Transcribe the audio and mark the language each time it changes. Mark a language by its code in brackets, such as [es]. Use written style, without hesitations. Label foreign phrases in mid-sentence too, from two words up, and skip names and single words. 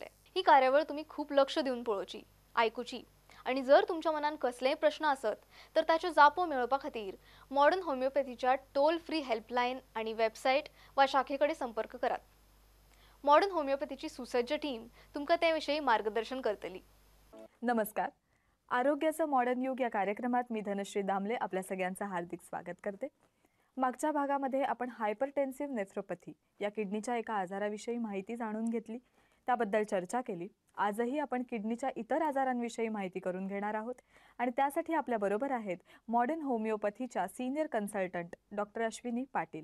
[kok] ही कार्यावळ तुमी खूब लक्ष दिवन पळोवची, आयकुची आनी जर तुमच्या मनान कसलेय प्रश्न आसत तर ताच्यो जापो मेळोवपा खातीर मॉडर्न होमिओपॅथीच्या [en] toll free [kok] हेल्पलायन आनी वेबसायट वा शाखेकडेन संपर्क करात. मॉडर्न होमिओपॅथीची सुसज्ज टीम तुमकां ते विशयी मार्गदर्शन करतली. [mr] नमस्कार. आरोग्याचं मॉडर्न युग या कार्यक्रमात मी धनश्री दामले आपल्या सगळ्यांचं हार्दिक स्वागत करते. मागच्या भागामध्ये आपण [en] hypertensive nephropathy [mr] या किडनीच्या एका आजाराविषयी माहिती जाणून घेतली, त्याबद्दल चर्चा केली. आजही आपण किडनीच्या इतर आजारांविषयी माहिती करून घेणार आहोत आणि त्यासाठी आपल्याबरोबर आहेत मॉडर्न होमिओपॅथीच्या [en] senior consultant [mr] डॉक्टर अश्विनी पाटील.